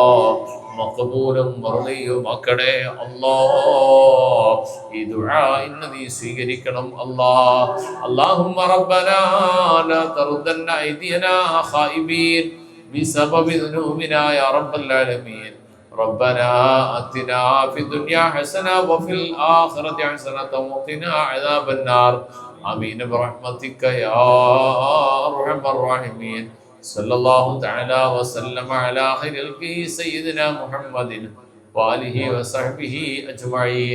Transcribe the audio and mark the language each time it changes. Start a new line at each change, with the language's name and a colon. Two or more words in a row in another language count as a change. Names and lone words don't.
Malayalam: മഖ്ബൂലും മർദിയുമാക്കണേ അല്ലാ. ഈ ദുആ ഇന്ന് നീ സ്വീകരിക്കണം അല്ലാ.
Arabic: اللهم ربنا لا تردن أيدينا خائبين بسبب ذنوبنا يا رب العالمين. ربنا آتنا في الدنيا حسنة وفي الآخرة حسنة وقنا عذاب النار آمين برحمتك يا أرحم الراحمين. صلى الله تعالى وسلم على خير خلقه سيدنا محمد وآله وصحبه أجمعين.